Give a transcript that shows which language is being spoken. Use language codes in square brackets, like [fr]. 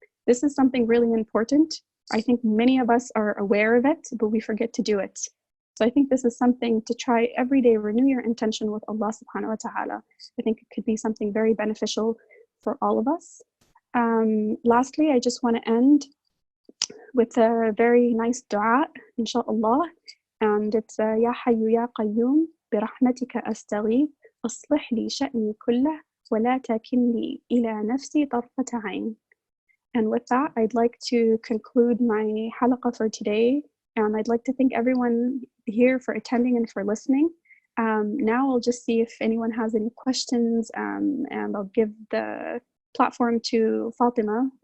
[en] This is something really important. I think many of us are aware of it, but we forget to do it. So I think this is something to try every day, renew your intention with Allah subhanahu wa ta'ala. I think it could be something very beneficial for all of us. Lastly, I just want to end with a very nice dua, inshallah. And it's [ar] يا حي يا قيوم برحمتك أستغيث أصلح لي شأني كله ولا تكلني إلى نفسي طرفة عين. [en] And with that, I'd like to conclude my halaqah for today. I'd like to thank everyone here for attending and for listening. Now I'll just see if anyone has any questions, and I'll give the platform to Fatima.